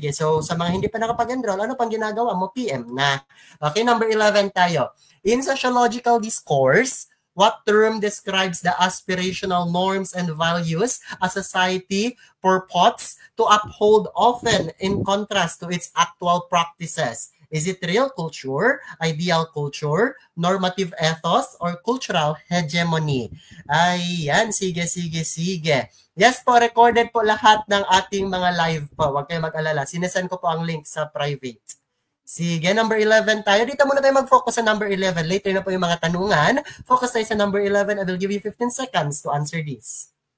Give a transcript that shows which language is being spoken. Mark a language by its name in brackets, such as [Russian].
[Filipino] So, sa mga hindi pa nakapag-enroll, ano pang ginagawa mo? PM na. Okay, number 11 tayo. [English] In sociological discourse, what term describes the aspirational norms and values a society purports to uphold often in contrast to its actual practices? Is it real culture, ideal culture, normative ethos, or cultural hegemony? [Filipino] Ayan, sige. Yes po, recorded po lahat ng ating mga live po. Huwag kayo mag-alala. Sinesend ko po ang link sa private. Sige, number 11 tayo. Dito muna tayo mag-focus sa number 11. Later na po yung mga tanungan. Focus tayo sa number 11. [English] I will give you 15 seconds to answer this.